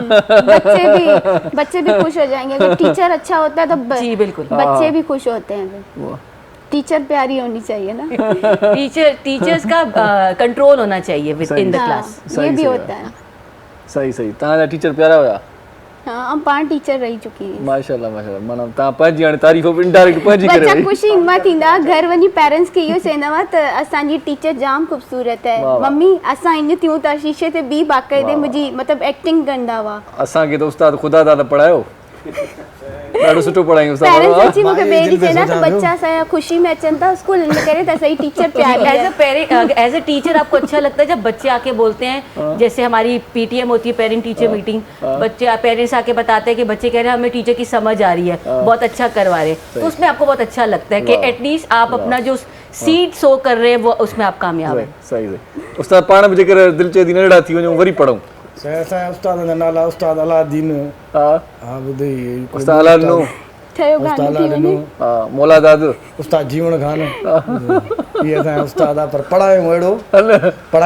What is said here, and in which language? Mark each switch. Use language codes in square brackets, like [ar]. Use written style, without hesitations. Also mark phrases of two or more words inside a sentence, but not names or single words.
[ur] بچے بھی خوش ہو جائیں گے اگر ٹیچر اچھا ہوتا ہے تو. جی بالکل, بچے بھی خوش ہوتے ہیں. ٹیچر پیاری ہونی چاہیے نا. ٹیچرز کا کنٹرول ہونا چاہیے [en] with in the class, [ur] یہ بھی ہوتا ہے. صحیح صحیح. [sd] तव्हांजा टीचर प्यारा हुआ? [ur] ہاں ہم 5 ٹیچر رہی چکی ہے. ماشاءاللہ ماشاءاللہ. [sd] माना तव्हां पंहिंजी हाणे तारीफ़ इनडायरेक्ट पंहिंजी करे बच्चा ख़ुशी हिम्मत थींदा, घर वञी पेरेंट्स खे इहो चवंदा त असांजी टीचर जाम ख़ूबसूरत है, मम्मी असां ईअं थियूं था, शीशे ते बि बाक़ाइदे मुंहिंजी मतिलबु एक्टिंग कंदा हुआ। असांखे त उस्ताद ख़ुदा दादा पढ़ायो, ॾाढो सुठो पढ़ायूं उस्ताद। पेरेंट्स अची मूंखे ॿिए ॾींहुं चवंदा त बच्चा असांजा ख़ुशी में अचनि था स्कूल, इन करे त सही टीचर प्यारी है। [en] as a teacher [ur] آپ کو اچھا لگتا ہے جب بچے آکے بولتے ہیں، جیسے ہماری پی ٹی ایم ہوتی ہے, [en] parent teacher meeting, [ur] بچے پیرنٹس آکے بتاتے ہیں کہ بچے کہہ رہے ہیں ہمیں ٹیچر کی سمجھ آ رہی ہے، بہت اچھا کروا رہے، تو اس میں آپ کو بہت اچھا لگتا ہے کہ ایٹ لیسٹ آپ اپنا جو [en] seed sow [ur] کر رہے ہیں وہ اس میں آپ کامیاب ہیں. صحیح صحیح. [sd] उस्ताद पाण बि जेकर दिलि चए थी नंढड़ा थी वञूं वरी पढ़ूं। असांजा उस्ताद जा नाला उस्ताद अलादीन, हा ॿुधई उस्ताद अलादीनो, उस्ताद अलादीनो, मौला दादू, उस्ताद जीवन खान, ये असांजा उस्ताद आहे, पर पढ़ायो अहिड़ो पढ़ायो वणजे